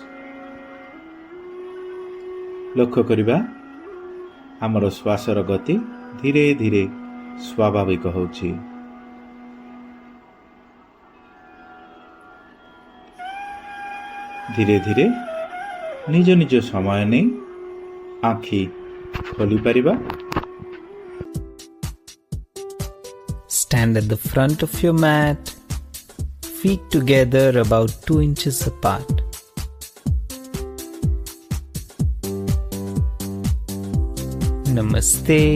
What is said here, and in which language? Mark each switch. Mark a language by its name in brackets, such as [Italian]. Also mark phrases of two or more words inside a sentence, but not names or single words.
[Odia] ଲକ୍ଷ୍ୟ କରିବା ଆମର ଶ୍ୱାସର ଗତି ଧୀରେ ଧୀରେ ସ୍ୱାଭାବିକ ହେଉଛି। ଧୀରେ ଧୀରେ ନିଜ ନିଜ ସମୟ ନେଇ ଆଖି ଖୋଲିପାରିବା। [English] Stand at the front of your mat, feet together about 2 inches apart. Namaste.